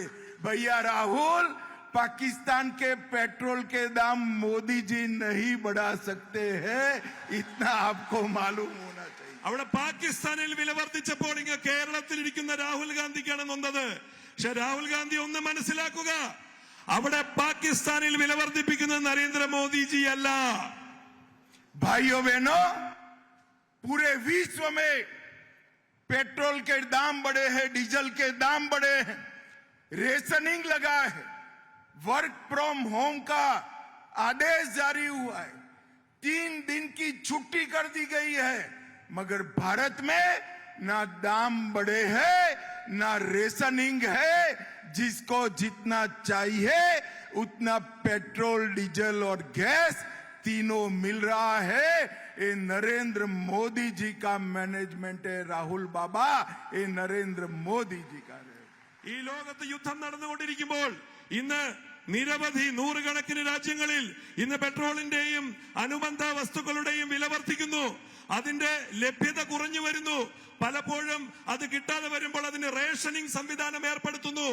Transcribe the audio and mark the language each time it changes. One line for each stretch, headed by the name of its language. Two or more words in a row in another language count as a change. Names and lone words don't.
Hindi: भैया राहुल, पाकिस्तान के पेट्रोल के दाम मोदी जी नहीं बढ़ा सकते हैं, इतना आपको मालूम होना चाहिए.
Malayalam: അവിടെ പാകിസ്ഥാനിൽ വില വർദ്ധിച്ചപ്പോൾ ഇങ്ങ് കേരളത്തിലിരിക്കുന്ന രാഹുൽ ഗാന്ധിക്കാണ് നൊന്നത്. പക്ഷെ രാഹുൽ ഗാന്ധി ഒന്ന് മനസ്സിലാക്കുക, അവിടെ പാകിസ്ഥാനിൽ വില വർദ്ധിപ്പിക്കുന്നത് നരേന്ദ്രമോദിജി അല്ല.
Hindi: भाइयों बहनों, पूरे विश्व में पेट्रोल के दाम बढ़े हैं, डीजल के दाम बढ़े हैं, रेशनिंग लगा है,
English: work from home
Hindi: का आदेश जारी हुआ है, 3 दिन की छुट्टी कर दी गई है, मगर भारत में ना दाम बढ़े हैं ना रेशनिंग है। जिसको जितना चाहिए उतना पेट्रोल, डीजल और गैस तीनों मिल रहा है। ये नरेंद्र मोदी जी का मैनेजमेंट है राहुल बाबा, ये नरेंद्र मोदी जी का है।
Malayalam: ഈ ലോകത്ത് യുദ്ധം നടന്നുകൊണ്ടിരിക്കുമ്പോൾ ഇന്ന് നിരവധി നൂറുകണക്കിന് രാജ്യങ്ങളിൽ ഇന്ന് പെട്രോളിന്റെയും അനുബന്ധ വസ്തുക്കളുടെയും വില വർദ്ധിക്കുന്നു. അതിന്റെ ലഭ്യത കുറഞ്ഞു വരുന്നു. പലപ്പോഴും അത് കിട്ടാതെ വരുമ്പോൾ അതിന് റേഷനിങ് സംവിധാനം ഏർപ്പെടുത്തുന്നു.